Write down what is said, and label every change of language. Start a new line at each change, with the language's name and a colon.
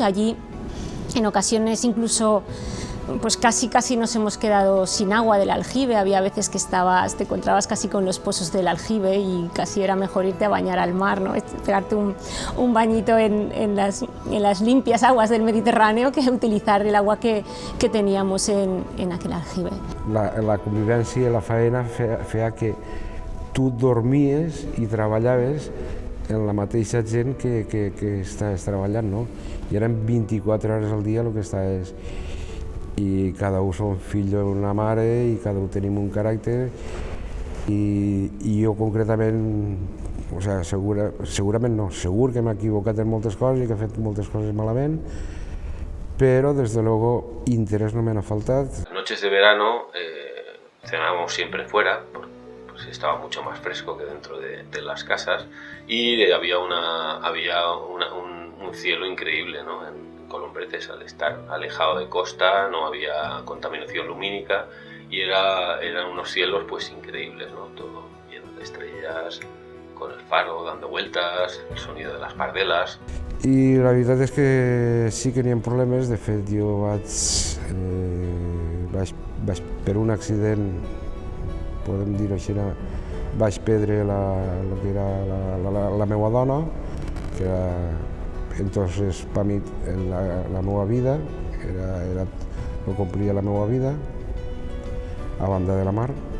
Spanish: Allí en ocasiones incluso pues casi nos hemos quedado sin agua del aljibe. Había veces que te encontrabas casi con los pozos del aljibe y casi era mejor irte a bañar al mar, ¿no?, pegarte un bañito en las limpias aguas del Mediterráneo, que utilizar el agua que teníamos en aquel aljibe.
Catalan: La convivència i la faena feia que tu dormies i treballaves en la mateixa gent que estaves treballant, no? I eren 24 hores al dia el que estaves, i cada un som fill d'una mare i cada un tenim un caràcter, i jo concretament, o sigui, segurament no, segur que m'he equivocat en moltes coses i que he fet moltes coses malament,
Spanish: pero desde luego interés no me ha faltado. Las noches de verano cenábamos siempre fuera, porque pues estaba mucho más fresco que dentro de las casas, y había un cielo increíble, ¿no? En Columbretes, al estar alejado de costa, no había contaminación lumínica y eran unos cielos pues increíbles, ¿no? Todo lleno de estrellas, con el faro dando vueltas, el sonido de las pardelas.
Catalan: I la veritat és que sí que n'hi ha problemes. De fet, jo vaig per un accident, podem dir-ho així, vaig perdre el que era la meva dona, que era entonces per mi la meva vida, no complia la meva vida, a banda de la mar.